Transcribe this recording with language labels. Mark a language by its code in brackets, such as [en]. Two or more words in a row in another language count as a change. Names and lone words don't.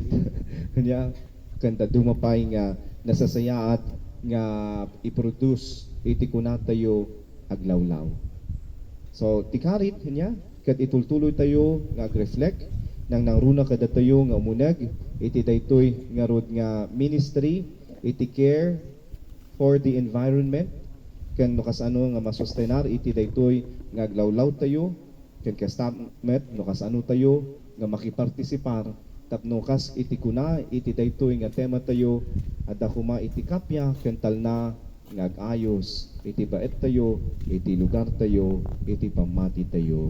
[ilo] Kanya, kanta dumapay nga nasasaya at nga iproduce iti kunatayo aglawlaw. So, tikarit, kanya, kat itultuloy tayo nga reflect nang nangruna kada tayo nga umunag iti daytoy nga rod nga ministry iti [en] care for the environment [ilo] ken no kasano nga masustenar iti daytoy nga aglawlaw tayo ken kastamet no kasano tayo nga makipartisipar tapno kas iti kuna iti daytoy nga tema tayo adda kuma iti kapya ken talna nga agayos iti baet tayo iti lugar tayo iti pamati tayo.